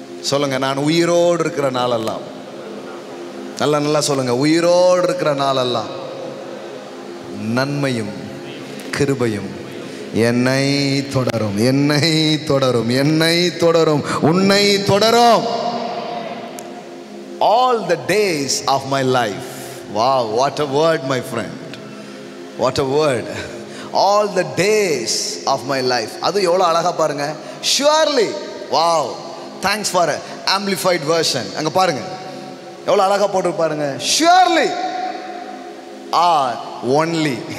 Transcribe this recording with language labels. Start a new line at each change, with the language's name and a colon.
Tamil: சொல்லுங்க, நான் உயிரோடு இருக்கிற நாளெல்லாம், நல்லா சொல்லுங்க, உயிரோடு இருக்கிற நாளெல்லாம் நன்மையும் கிருபையும் என்னை தொடரும், என்னை தொடரும், என்னை தொடரும், உன்னை தொடரும்.
English: All the days of my life. Wow, what a word, my friend. What a word. All the days of my life.
Tamil: அது எவ்வளவு அழகா பாருங்க.
English: Surely, wow, thanks for amplified version.
Tamil: அங்க பாருங்க எவ்வளவு அழகா போட்டு பாருங்க.
English: surely are only.